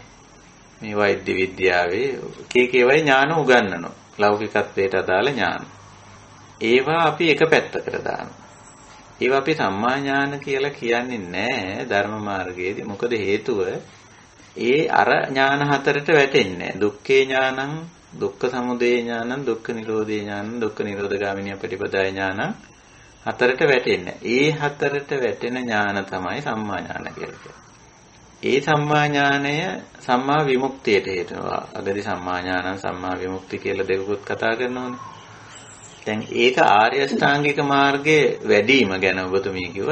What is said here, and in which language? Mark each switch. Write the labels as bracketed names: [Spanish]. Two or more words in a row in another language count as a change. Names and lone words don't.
[Sinhala] මේ වෛද්‍ය විද්‍යාවේ එක ඒවායි ඥාන උගන්වනවා. ලෞකිකත්වයට අදාළ ඥාන. ඒවා අපි එක පැත්තකට දානවා. ඒවා අපි සම්මා ඥාන කියලා කියන්නේ නැහැ ධර්ම මාර්ගයේදී. මොකද හේතුව ඒ අර ඥාන හතරට වැටෙන්නේ නැහැ. [Pali] දුක්ඛේ ඥානං, දුක්ඛ සමුදය ඥානං, දුක්ඛ නිරෝධේ ඥානං, දුක්ඛ නිරෝධ ගාමිනිය පටිපදාය ඥානං [Sinhala] හතරට වැටෙන්නේ. ඒ හතරට වැටෙන ඥාන තමයි සම්මා ඥාන කියලා කියන්නේ. ඒ සම්මා ඥානය සම්මා විමුක්තියට හේතුවා. අගදී [Pali] සම්මා ඥානං සම්මා විමුක්ති [Sinhala] කියලා දෙකකුත් කතා කරනෝනේ. දැන් ඒක ආර්ය අෂ්ටාංගික මාර්ගයේ වැඩිම ගැන ඔබතුමී කිව්වා.